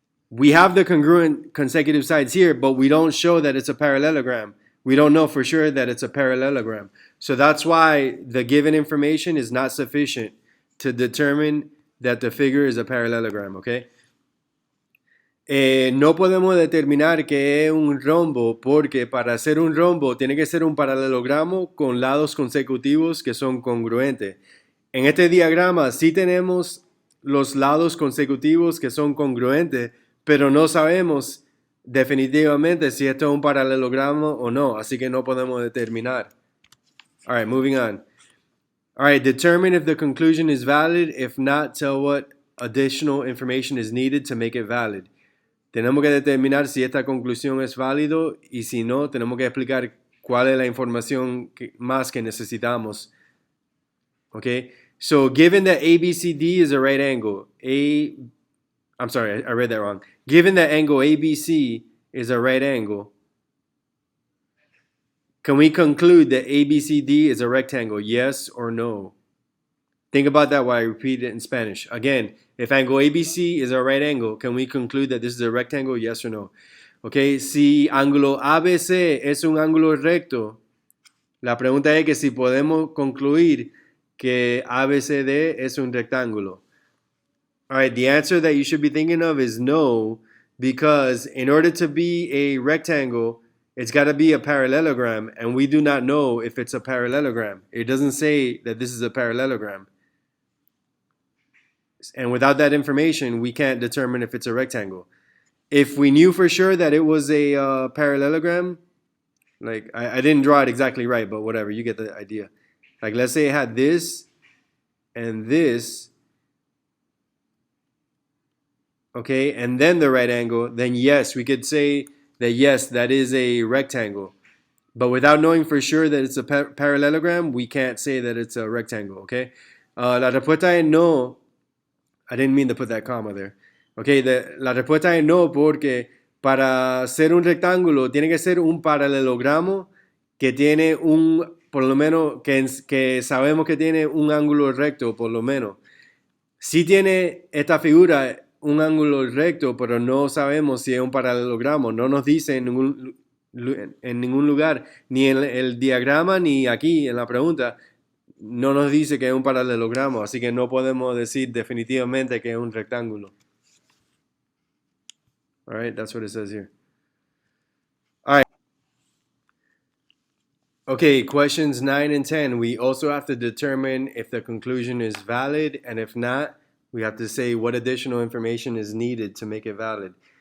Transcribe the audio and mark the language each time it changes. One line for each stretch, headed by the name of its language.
English: We have the congruent consecutive sides here, but we don't show that it's a parallelogram. We don't know for sure that it's a parallelogram. So that's why the given information is not sufficient to determine that the figure is a parallelogram, okay?
Spanish: No podemos determinar que es un rombo porque para hacer un rombo tiene que ser un paralelogramo con lados consecutivos que son congruentes. En este diagrama sí tenemos los lados consecutivos que son congruentes, pero no sabemos definitivamente si esto es un paralelogramo o no, así que no podemos determinar.
English: All right, moving on. All right, determine if the conclusion is valid. If not, tell what additional information is needed to make it valid.
Spanish: Tenemos que determinar si esta conclusión es válido y si no, tenemos que explicar cuál es la información más que necesitamos.
English: Okay? So, given that ABCD is a right angle, I'm sorry, I read that wrong. Given that angle ABC is a right angle, can we conclude that ABCD is a rectangle, yes or no? Think about that while I repeat it in Spanish. Again, if angle ABC is a right angle, can we conclude that this is a rectangle, yes or no?
Spanish: Okay, si ángulo ABC es un ángulo recto, la pregunta es que si podemos concluir que ABCD es un rectángulo.
English: All right, the answer that you should be thinking of is no, because in order to be a rectangle, it's got to be a parallelogram, and we do not know if it's a parallelogram. It doesn't say that this is a parallelogram. And without that information, we can't determine if it's a rectangle. If we knew for sure that it was a parallelogram, like I didn't draw it exactly right, but whatever, you get the idea. Like let's say it had this and this, okay, and then the right angle, then yes, we could say that yes, that is a rectangle. But without knowing for sure that it's a parallelogram, we can't say that it's a rectangle, okay?
Spanish: La respuesta es no.
English: I didn't mean to put that comma there.
Spanish: Okay, la respuesta es no, porque para ser un rectángulo tiene que ser un paralelogramo que tiene por lo menos, que sabemos que tiene un ángulo recto, por lo menos. Si tiene esta figura un ángulo recto, pero no sabemos si es un paralelogramo. No nos dice en ningún lugar, ni en el diagrama, ni aquí en la pregunta, no nos dice que es un paralelogramo, así que no podemos decir definitivamente que es un rectángulo.
English: All right, that's what it says here. All right. Okay, questions 9 and 10. We also have to determine if the conclusion is valid, and if not, we have to say what additional information is needed to make it valid.